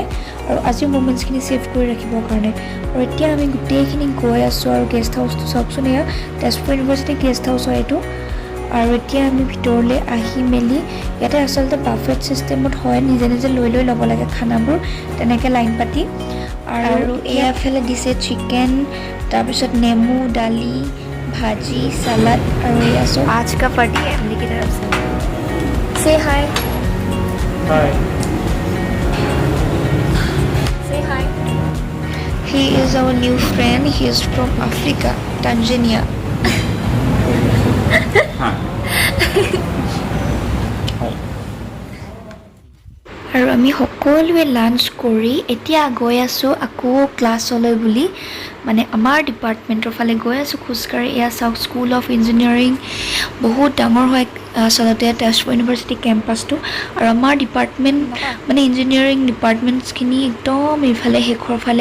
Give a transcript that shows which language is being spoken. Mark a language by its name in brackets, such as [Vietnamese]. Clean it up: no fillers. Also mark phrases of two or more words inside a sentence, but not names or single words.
[Assamese] আৰু আজিৰ মমেণ্টছখিনি ছেভ কৰি ৰাখিবৰ কাৰণে আৰু এতিয়া আমি গোটেইখিনি গৈ আছোঁ আৰু গেষ্ট হাউচটো চাওকচোন এয়া তেজপুৰ ইউনিভাৰ্চিটি গেষ্ট হাউচ হয় এইটো আৰু এতিয়া আমি ভিতৰলৈ আহি মেলি ইয়াতে আচলতে [English] buffet system [Assamese] হয় নিজে নিজে লৈ ল'ব লাগে খানাবোৰ তেনেকৈ লাইন পাতি আৰু এয়াফালে দিছে চিকেন তাৰপিছত নেমু দালি [Hindi] भाजी सलाद और ये सो आज का पार्टी फैमिली की तरफ से से हाय से हाय [English] he is our new friend he is from Africa Tanzania [Assamese] আৰু আমি সকলোৱে লাঞ্চ কৰি এতিয়া গৈ আছোঁ আকৌ ক্লাছলৈ বুলি মানে আমাৰ ডিপাৰ্টমেণ্টৰ ফালে গৈ আছোঁ খোজকাঢ়ি এয়া চাওক স্কুল অফ ইঞ্জিনিয়াৰিং বহুত ডাঙৰ হয় আচলতে তেজপুৰ ইউনিভাৰ্চিটি কেম্পাছটো আৰু আমাৰ ডিপাৰ্টমেণ্ট মানে [English] engineering departments [Assamese] একদম এইফালে শেষৰ ফালে